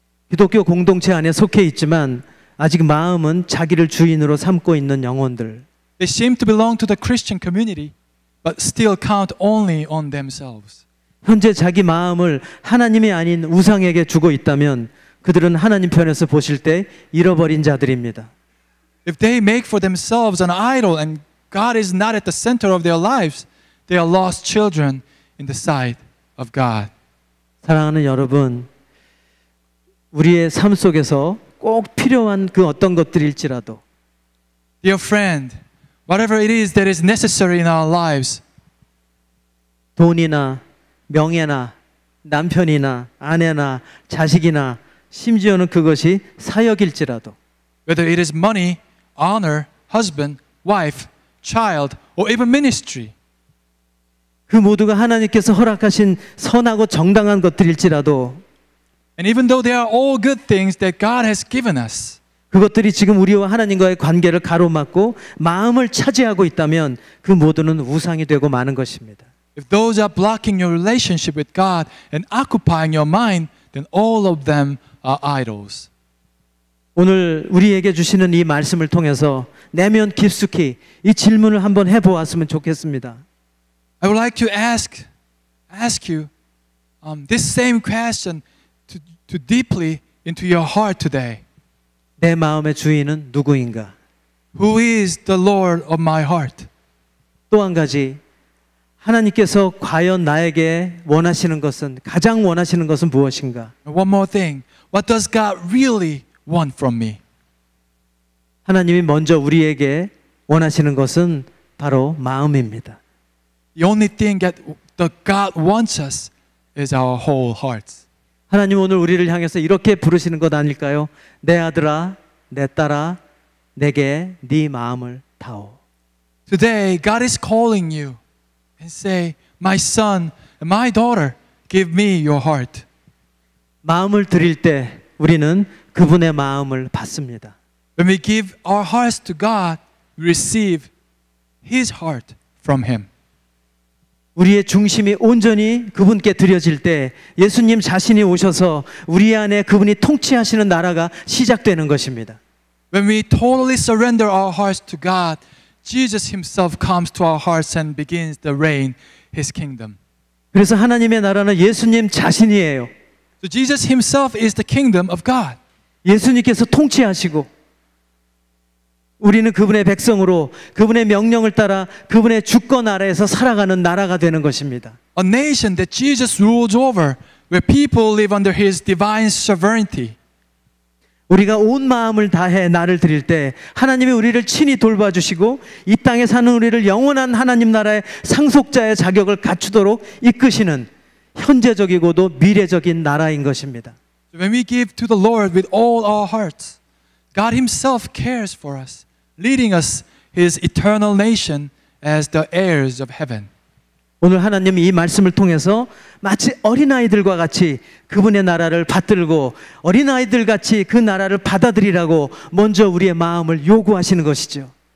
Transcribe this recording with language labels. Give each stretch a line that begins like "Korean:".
Korean: 기독교 공동체 안에 속해 있지만 아직 마음은 자기를 주인으로 삼고 있는 영혼들.
English: They seem to belong to the Christian community, but still count only on themselves.
Korean: 현재 자기 마음을 하나님이 아닌 우상에게 주고 있다면 그들은 하나님 편에서 보실 때 잃어버린 자들입니다.
English: If they make for themselves an idol and God is not at the center of their lives, they are lost children in the sight of God.
Korean: 사랑하는 여러분, 우리의 삶 속에서 꼭 필요한 그 어떤 것들일지라도
English: Dear friend, whatever it is that is necessary in our lives,
Korean: 돈이나 명예나 남편이나 아내나 자식이나 심지어는 그것이 사역일지라도
English: whether it is money, honor, husband, wife, child, or even ministry.
Korean: 그 모두가 하나님께서 허락하신 선하고 정당한 것들일지라도
English: And even though they are all good things that God has given us,
Korean: 그것들이 지금 우리와 하나님과의 관계를 가로막고 마음을 차지하고 있다면 그 모두는 우상이 되고 마는 것입니다.
English: if those are blocking your relationship with God and occupying your mind, then all of them are idols.
Korean: 오늘 우리에게 주시는 이 말씀을 통해서 내면 깊숙이 이 질문을 한번 해보았으면 좋겠습니다.
English: I would like to ask you this same question to deeply into your heart today.
Korean: 내 마음의 주인은 누구인가?
English: Who is the Lord of my heart?
Korean: 또 한 가지, 하나님께서 과연 나에게 원하시는 것은, 가장 원하시는 것은 무엇인가?
English: And one more thing. What does God really want from me?
Korean: 하나님이 먼저 우리에게 원하시는 것은 바로 마음입니다.
English: The only thing that God wants us is our whole hearts.
Korean: 하나님 오늘 우리를 향해서 이렇게 부르시는 것 아닐까요? 내 아들아, 내 딸아, 내게 네 마음을 다오.
English: Today, God is calling you and say, my son and my daughter, give me your heart.
Korean: 마음을 드릴 때 우리는 그분의 마음을 받습니다.
English: When we give our hearts to God, we receive His heart from Him.
Korean: 우리의 중심이 온전히 그분께 드려질 때 예수님 자신이 오셔서 우리 안에 그분이 통치하시는 나라가 시작되는 것입니다.
English: When we totally surrender our hearts to God, Jesus Himself comes to our hearts and begins to reign His kingdom.
Korean: 그래서 하나님의 나라는 예수님 자신이에요.
English: So Jesus Himself is the kingdom of God.
Korean: 예수님께서 통치하시고 우리는 그분의 백성으로 그분의 명령을 따라 그분의 주권 아래에서 살아가는 나라가 되는 것입니다.
English: A nation that Jesus rules over, where people live under His divine sovereignty.
Korean: 우리가 온 마음을 다해 나를 드릴 때 하나님이 우리를 친히 돌봐주시고 이 땅에 사는 우리를 영원한 하나님 나라의 상속자의 자격을 갖추도록 이끄시는 현재적이고도 미래적인 나라인 것입니다.
English: When we give to the Lord with all our hearts, God Himself cares for us, leading us His eternal nation as the heirs of heaven.
Korean: 오늘 하나님이 이 말씀을 통해서 마치 어린아이들과 같이 그분의 나라를 받들고 어린아이들 같이 그 나라를 받아들이라고 먼저 우리의 마음을 요구하시는 것이죠.